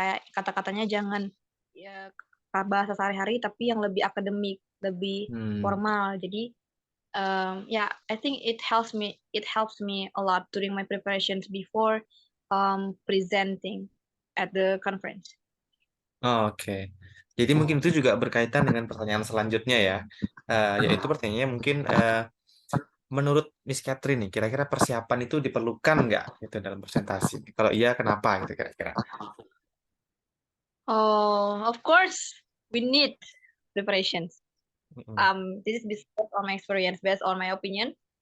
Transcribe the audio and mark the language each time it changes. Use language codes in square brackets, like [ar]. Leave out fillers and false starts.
[id] Kata-katanya jangan ya bahasa sehari-hari tapi yang lebih akademik, lebih Hmm. formal. Jadi [en] yeah, I think it helps me a lot during my preparations before presenting at the conference. [id] Oke. Jadi mungkin itu juga berkaitan dengan pertanyaan selanjutnya ya, yaitu pertanyaannya mungkin menurut Miss Catherine nih, kira-kira persiapan itu diperlukan nggak gitu dalam presentasi? Kalau iya, kenapa gitu kira-kira? [en] Oh, of course, we need preparations. Mm-mm. This is based on my experience, based on my opinion.